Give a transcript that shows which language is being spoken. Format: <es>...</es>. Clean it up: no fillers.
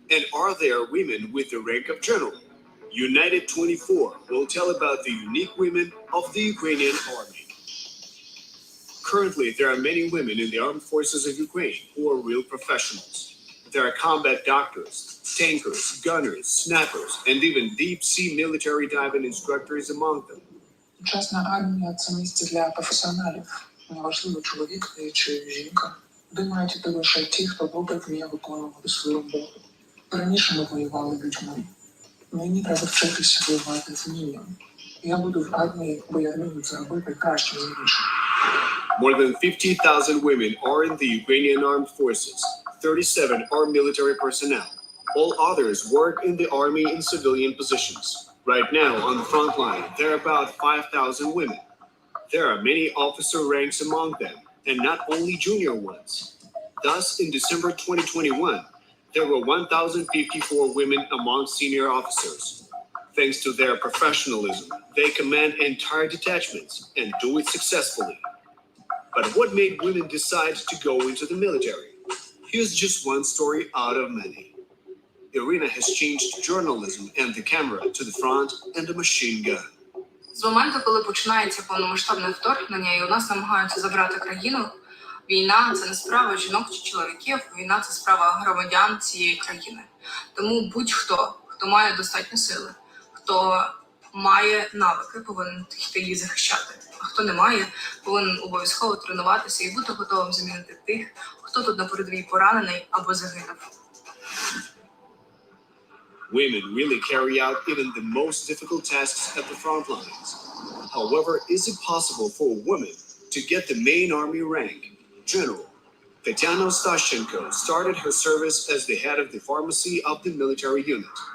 <en>And are there women with the rank of general? United 24 will tell about the unique women of the Ukrainian army. Currently, there are many women in the armed forces of Ukraine who are real professionals. There are combat doctors, tankers, gunners, snappers, and even deep-sea military diving instructors among them.</en> <uk>Сучасна армія – це місце для професіоналів. Неважливо, чоловік чи жінка. Де мають іти лише ті, хто добре вміє виконувати свою роботу. Раніше ми воювали людьми. Мені треба вчитися воювати вмінням. Я буду в армії, бо я вмію це робити краще за інших.</uk> <en>More than 50,000 women are in the Ukrainian armed forces. 37 are military personnel. All others work in the army in civilian positions. Right now, on the front line, there are about 5,000 women. There are many officer ranks among them, and not only junior ones. Thus, in December 2021, there were 1,054 women among senior officers. Thanks to their professionalism, they command entire detachments and do it successfully. But what made women decide to go into the military? Here's just one story out of many. Irina has changed journalism and the camera to the front and a machine gun.</en> <uk>З моменту, коли починається повномасштабне вторгнення і у нас намагаються забрати країну, війна – це не справа жінок чи чоловіків, війна – це справа громадян цієї країни. Тому будь-хто, хто має достатньо сили, хто має навики, повинен йти її захищати. А хто не має, повинен обов'язково тренуватися і бути готовим замінити тих, хто тут на передовій поранений або загинув.</uk> <en>Women really carry out even the most difficult tasks at the front lines. However, is it possible for a woman to get the main army rank, general? Tatiana Ostashchenko started her service as the head of the pharmacy of the military unit.</en>